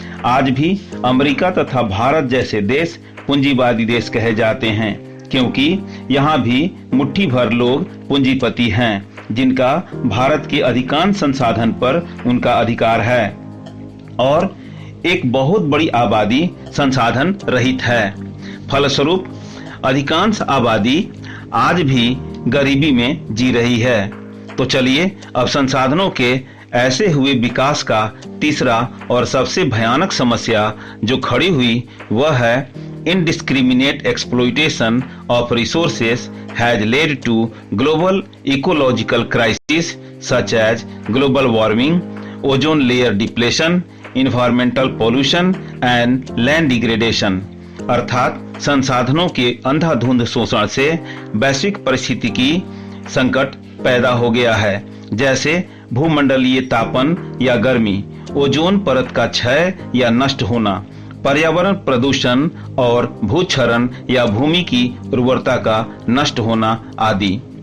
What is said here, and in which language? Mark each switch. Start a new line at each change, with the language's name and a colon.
Hindi: आज भी अमेरिका तथा भारत जैसे देश पूंजीवादी देश कहे जाते हैं क्योंकि यहाँ भी मुट्ठी भर लोग पूंजीपति हैं जिनका भारत के अधिकांश संसाधन पर उनका अधिकार है और एक बहुत बड़ी आबादी संसाधन रहित है। फलस्वरूप अधिकांश आबादी आज भी गरीबी में जी रही है। तो चलिए अब संसाधनों के ऐसे हुए विकास का तीसरा और सबसे भयानक समस्या जो खड़ी हुई वह है
English: indiscriminate exploitation of resources has led to global ecological crises such as global warming, ozone layer depletion, environmental pollution and land degradation।
Hindi: अर्थात संसाधनों के अंधाधुंध शोषण से वैश्विक परिस्थितिकी संकट पैदा हो गया है, जैसे भूमंडलीय तापन या गर्मी, ओजोन परत का क्षय या नष्ट होना, पर्यावरण प्रदूषण और भूक्षरण या भूमि की उर्वरता का नष्ट होना आदि।